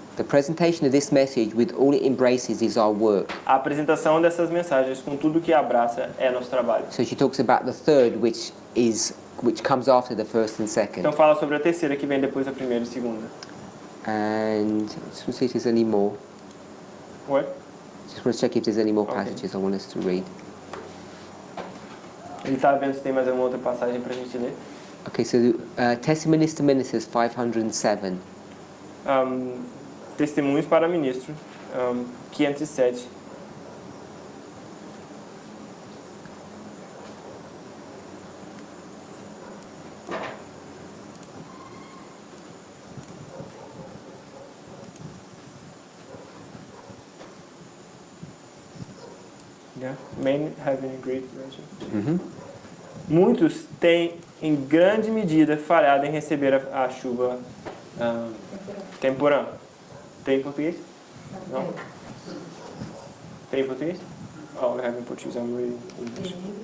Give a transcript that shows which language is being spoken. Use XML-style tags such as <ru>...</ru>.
<en>The presentation of this message with all it embraces is our work.</en> <pt>A apresentação dessas mensagens com tudo que abraça é nosso trabalho.</pt> <en>So she talks about the third, which comes after the first and second.</en> <pt>Então fala sobre a terceira que vem depois da primeira e segunda.</pt> <en>And let's see if there's any more. What? Just want to check if there's any more Okay. passages I want us to read.</en> <pt>Ele tá vendo se tem mais alguma outra passagem pra gente ler.</pt> <en>Okay, so Testimonies to Ministers 507.</en> <pt>Testemunhos para ministro, 507.</pt> <en>Yeah, men having a great version.</en> <pt>Muitos têm, em grande medida, falhado em receber a chuva temporã. Tem em português? Não? Tem em português?</pt> <en>Oh, I have in Portuguese, I'm reading English.</en>